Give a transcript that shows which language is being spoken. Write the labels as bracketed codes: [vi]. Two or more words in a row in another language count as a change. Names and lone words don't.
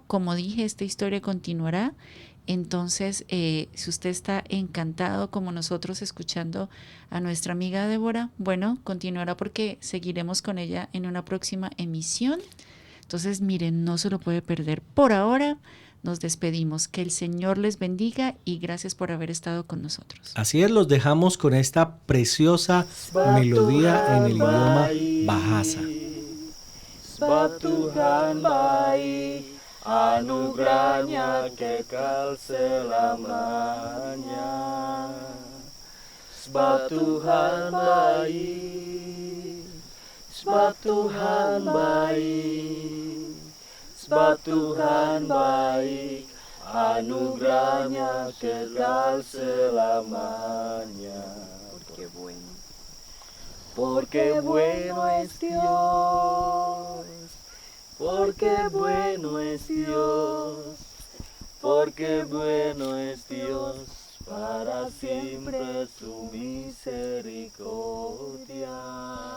[es] Como dije, esta historia continuará. Entonces, si usted está encantado como nosotros escuchando a nuestra amiga Débora, bueno, continuará porque seguiremos con ella en una próxima emisión. Entonces, miren, no se lo puede perder. Por ahora, nos despedimos. Que el Señor les bendiga y gracias por haber estado con nosotros. Así es, los dejamos con esta preciosa melodía en el idioma Bahasa. [id] Sebab Tuhan baik, anugerahnya kekal selamanya. Sebab Tuhan baik, sebab Tuhan baik, sebab Tuhan baik, anugerahnya kekal selamanya. [es] Porque bueno es Dios, porque bueno es Dios, porque bueno es Dios, para siempre su misericordia.